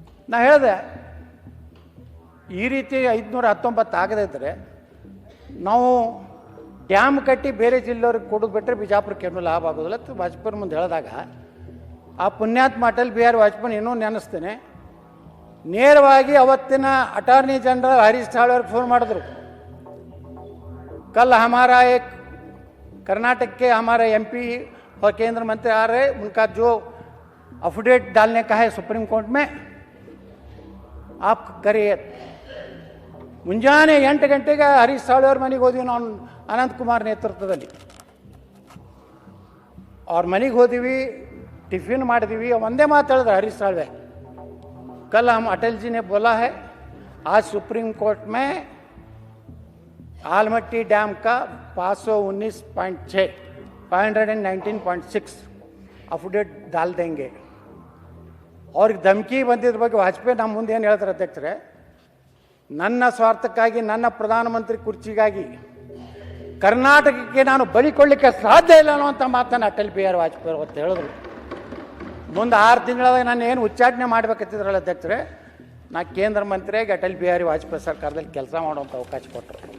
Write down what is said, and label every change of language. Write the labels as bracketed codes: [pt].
[kn] ನಾ ಹೇಳಿದೆ, ಈ ರೀತಿ 519 ಆಗದೇ ಇದ್ದರೆ ನಾವು ಡ್ಯಾಮ್ ಕಟ್ಟಿ ಬೇರೆ ಜಿಲ್ಲೆಯವ್ರಿಗೆ ಕೊಡೋದು ಬಿಟ್ಟರೆ ಬಿಜಾಪುರಕ್ಕೆ ಏನೂ ಲಾಭ ಆಗೋದಿಲ್ಲ ಅಂತ ವಾಜಪೇಯಿ ಮುಂದೆ ಹೇಳಿದಾಗ, ಆ ಪುಣ್ಯಾತ್ಮ ಅಟಲ್ ಬಿಹಾರಿ ವಾಜಪೇಯಿ ಇನ್ನೂ ನೆನೆಸ್ತೇನೆ. ನೇರವಾಗಿ ಅವತ್ತಿನ ಅಟಾರ್ನಿ ಜನರಲ್ ಹರೀಶ್ ಸಾಳ್ವೆ ಅವ್ರಿಗೆ ಫೋನ್ ಮಾಡಿದ್ರು. [hi] कल हमारा एक कर्नाटक के हमारे MP और केंद्र मंत्री आ रहे, उनका जो अफिडेविट डालने का है सुप्रीम कोर्ट में, आप करिए. [kn] ಮುಂಜಾನೆ 8 ಗಂಟೆಗೆ ಹರೀಶ್ ಸಾಳ್ವೆ ಅವ್ರ ಮನೆಗೆ ಹೋದ್ವಿ ನಾವು, ಅನಂತಕುಮಾರ್ ನೇತೃತ್ವದಲ್ಲಿ. ಅವ್ರ ಮನೆಗೆ ಹೋದಿವಿ, ಟಿಫಿನ್ ಮಾಡಿದ್ವಿ. ಒಂದೇ ಮಾತು ಹೇಳಿದ್ರು ಹರೀಶ್ ಸಾಳ್ವೆ, [hi] कल हम अटल जी ने बोला है आज सुप्रीम कोर्ट में आलमट्टी डैम का 519.6 519.6 ಅಫಿಡೇಟ್ डाल देंगे. [kn] ಅವ್ರಿಗೆ ಧಮಕಿ ಬಂದಿದ್ರ ಬಗ್ಗೆ ವಾಜಪೇಯಿ ನಮ್ಮ ಮುಂದೆ ಏನು ಹೇಳ್ತಾರೆ ಅಧ್ಯಕ್ಷರೇ, ನನ್ನ ಸ್ವಾರ್ಥಕ್ಕಾಗಿ, ನನ್ನ ಪ್ರಧಾನಮಂತ್ರಿ ಕುರ್ಚಿಗಾಗಿ ಕರ್ನಾಟಕಕ್ಕೆ ನಾನು ಬಲಿ ಕೊಡಲಿಕ್ಕೆ ಸಾಧ್ಯ ಇಲ್ಲ ಅನ್ನುವಂಥ ಮಾತನ್ನು ಅಟಲ್ ಬಿಹಾರಿ ವಾಜಪೇಯಿ ಅವತ್ತು ಹೇಳಿದ್ರು. ಮುಂದೆ 6 ತಿಂಗಳಾದಾಗ ನಾನು ಏನು ಉಚ್ಚಾಟನೆ ಮಾಡಬೇಕಂತಿದ್ರಲ್ಲ ಅಧ್ಯಕ್ಷರೇ, ನಾ ಕೇಂದ್ರ ಮಂತ್ರಿಯಾಗಿ ಅಟಲ್ ಬಿಹಾರಿ ವಾಜಪೇಯಿ ಸರ್ಕಾರದಲ್ಲಿ ಕೆಲಸ ಮಾಡುವಂಥ ಅವಕಾಶ ಕೊಟ್ಟರು.